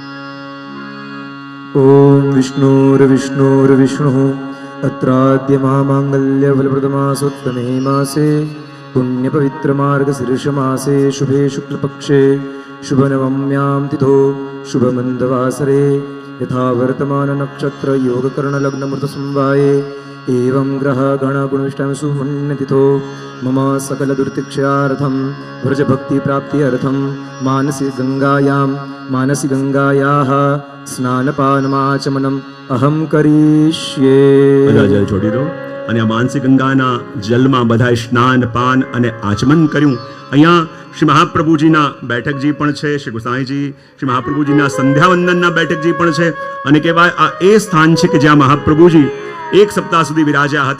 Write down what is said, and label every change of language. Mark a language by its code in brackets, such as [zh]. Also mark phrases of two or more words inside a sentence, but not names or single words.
[sa] ओम विष्णुर्विष्णुर्विष्णु अत्राद्य महामांगल्य फलप्रदमासोत्तमे मासे पुण्य पवित्र मार्ग शीर्ष मासे शुभे शुक्ल पक्षे शुभ नवम्याम तिथो शुभ मंदवासरे यथा वर्तमान नक्षत्र योग कर्ण लग्न मृत संवाये एवं ग्रह गण गुणविष्टाम सुपुण्यतिथो मम सकल दुर्तिक्षार्थम व्रज भक्ति प्राप्ति अर्थम मानसी गंगायाः स्नानपानमाचमनम अहम करिष्ये. [gu] બધા જલ છોડી દો. અને આ માનસી ગંગાના જલમાં બધાએ સ્નાન પાન અને આચમન કર્યું. અહીંયા શ્રી મહાપ્રભુજીના બેઠકજી પણ છે, શ્રી ગુસાઈજી, શ્રી મહાપ્રભુજીના સંધ્યાવંદનના બેઠકજી પણ છે. અને કહેવાય આ એ સ્થાન છે કે જ્યાં મહાપ્રભુજી 1 સપ્તાહ સુધી વિરાજ્યા હતા.